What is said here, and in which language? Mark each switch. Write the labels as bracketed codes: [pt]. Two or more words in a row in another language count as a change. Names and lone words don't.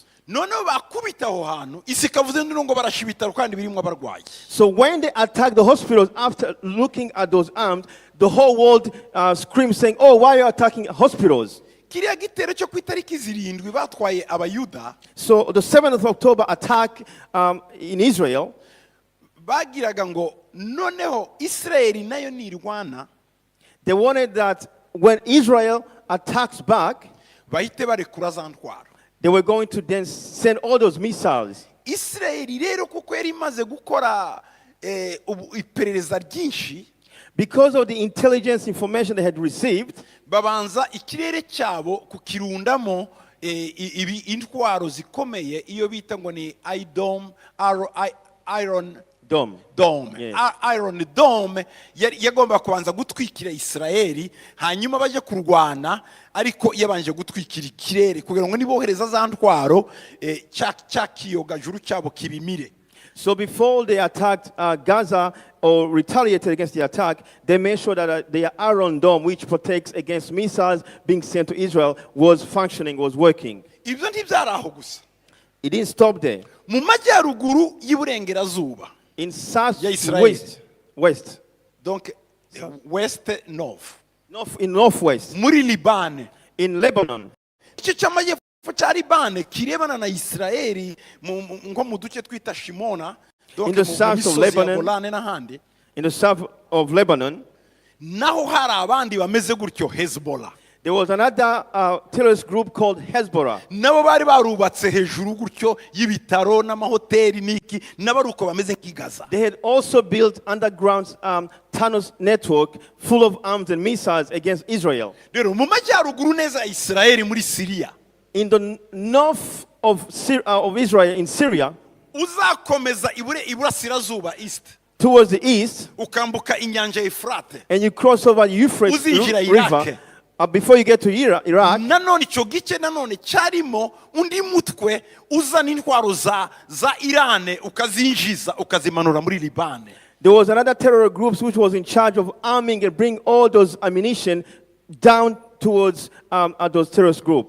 [rw] Noneho bakubita aho hantu isi kavuze ngo barasha ibitaro kandi birimo abarwayi. [en] So when they attacked the hospitals, after looking at those arms, the whole world screamed saying, "Oh, why are you attacking hospitals?" [rw] Kiriya gitero cyo ku itariki 7 batwaye abayuda. [en] So the 7th of October attack in Israel, [rw] bagiraga ngo noneho Israeli nayo nirwana, [en] they wanted that when Israel attacks back, [rw] bahite barekura za ntwaro. [en] they were going to then send all those missiles. [rw] Israeli rero kuko yari imaze gukora iperereza ryinshi, [en] Because of the intelligence information they had received, [rw] babanza ikirere cyabo kukirundamo ibi intwaro zikomeye iyo bita ngo ni Iron Dome. Dome. [en] Yeah. [rw] Iron Dome yagomba kubanza gutwikira Israeli, hanyuma baje kurwana, ariko yabanje gutwikira ikirere kugira ngo nibohereza za ntwaro cyakiyoga juru cyabo kibimire. [en] So before they attacked Gaza or retaliated against the attack, they made sure that their Iron Dome, which protects against missiles being sent to Israel, was functioning, was working. [rw] Ibyo ntibyari aho gusa. [en] It didn't stop there. [rw] Mu majyaruguru y'Iburengerazuba, [en] In south, Yeah, Israel. west, donc west north, in northwest, [rw] muri Libane, [en] in Lebanon, [rw] igice cy'amajyepfo cya Libane kirebana na Israeli nko mu duce twita Shimona, [en] In the south of Lebanon. [rw] Golane n'ahandi, [en] in the south of Lebanon, [rw] naho hari abandi bameze gutyo Hezbollah. [en] there was another terrorist group called Hezbollah. [rw] Nabo bari barubatse hejuru gutyo y'ibitaro n'amahoteli n'iki, nabo uko bameze nk'igaza. [en] They had also built underground tunnels network full of arms and missiles against Israel. [rw] Rero mu majyaruguru neza Israeli muri Syria, [en] In the north of Israel, in Syria, [rw] uzakomeza iburasirazuba east, [en] towards the east, [rw] ukambuka inyanja Efrate, [en] and you cross over the Euphrates [rw] Uzinjira Iraq. [en] River, before you get to Iraq, [rw] nanone icyo gice nanone cyarimo undi mutwe uzana intwaro za Irane ukazinjiza ukazimanura muri Libane. [en] there was another terror group which was in charge of arming and bring all those ammunition down towards those terrorist group.